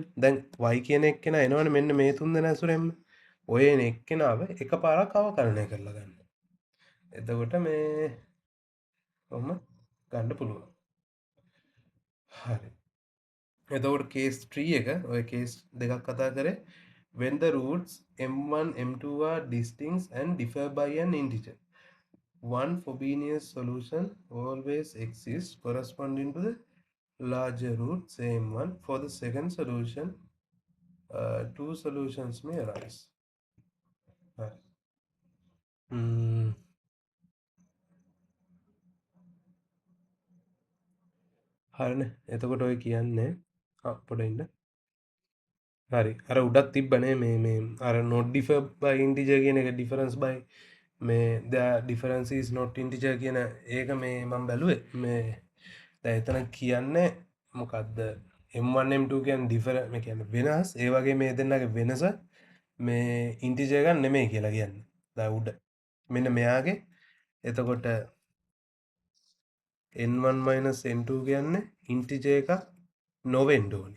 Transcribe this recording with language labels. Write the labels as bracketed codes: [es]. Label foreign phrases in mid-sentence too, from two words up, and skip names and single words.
[si] දැන් y කියන එක්කෙනා එනවනේ මෙන්න මේ තුන් දෙනා ඇසුරෙන්ම. ඔය එන එක්කෙනාව එකපාරක් අවකලනය කරලා ගන්න. එතකොට මේ කොහොම ගන්න පුළුවන්. හරි. එතකොට කේස් 3 එක ඔය කේස් දෙකක් කතා කරේ [en] when the roots m1 m2 are distinct and differ by an integer. One Frobenius solution always exists corresponding to the larger root, same one. For the second solution, two solutions may arise. [si] හරිනේ. එතකොට ඔය කියන්නේ පොඩ ඉන්න. හරි. අර උඩක් තිබ්බනේ මේ අර [en] not differ by integer [si] කියන එක [en] difference by [si] මේ [en] the difference is not integer [si] කියන ඒක මේ මම බැලුවේ. මේ දැන් එතන කියන්නේ මොකද්ද? m1 m2 කියන්නේ different මේ කියන්නේ වෙනස්. ඒ වගේ මේ දෙන්නගේ වෙනස මේ integer එකක් නෙමෙයි කියලා කියන්නේ. දැන් උඩ. මෙන්න මෙයාගේ එතකොට n1 n2 කියන්නේ integer එකක් නොවෙන්න ඕනේ.